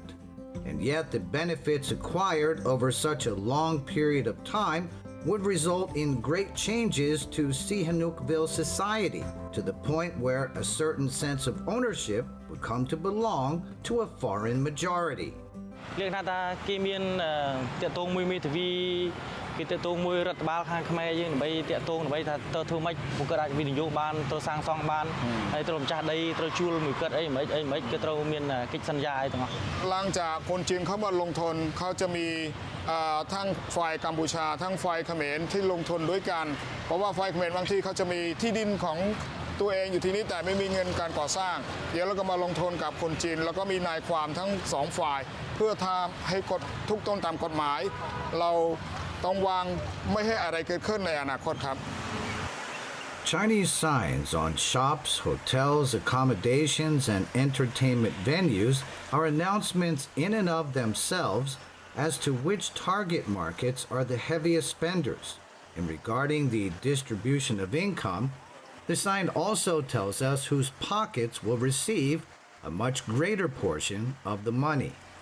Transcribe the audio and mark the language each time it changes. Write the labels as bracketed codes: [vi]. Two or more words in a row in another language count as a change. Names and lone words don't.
[en] And yet the benefits acquired over such a long period of time would result in great changes to Sihanoukville society, to the point where a certain sense of ownership would come to belong to a foreign majority. [km] លក្ខណៈថាគេមានតេតងមួយមេធាវីគេតេតងមួយរដ្ឋបាលខាងខ្មែរយើងដើម្បីតេតងដើម្បីថាទៅធ្វើម៉េចពួកគាត់អាចវិនិយោគបានទៅសាងសង់បានហើយ ត្រូវម្ចាស់ដីត្រូវជួលមួយគាត់អីមិនគេត្រូវមានកិច្ចសន្យាអីទាំងអស់ឡើង [th] จากคนจีนเขามาลงทุนเขาจะมีทั้งฝ่าย กัมพูชาทั้งฝ่ายเขมรที่ลงทุนด้วยกันเพราะว่าฝ่ายเขมรบางทีเขาจะมีที่ดินของตัวเองอยู่ที่นี่แต่ไม่มีเงินการก่อสร้างเดี๋ยวเราก็มาลงทุนกับคนจีนแล้วก็มีนายความทั้ง2ฝ่ายเพื่อทำให้กฎทุกต้นตามกฎหมายเราต้องวางไม่ให้อะไรเกิดขึ้นในอนาคตครับ [en] Chinese signs on shops, hotels, accommodations, and entertainment venues are announcements in and of themselves as to which target markets are the heaviest spenders. And regarding the distribution of income, the sign also tells us whose pockets will receive a much greater portion of the money.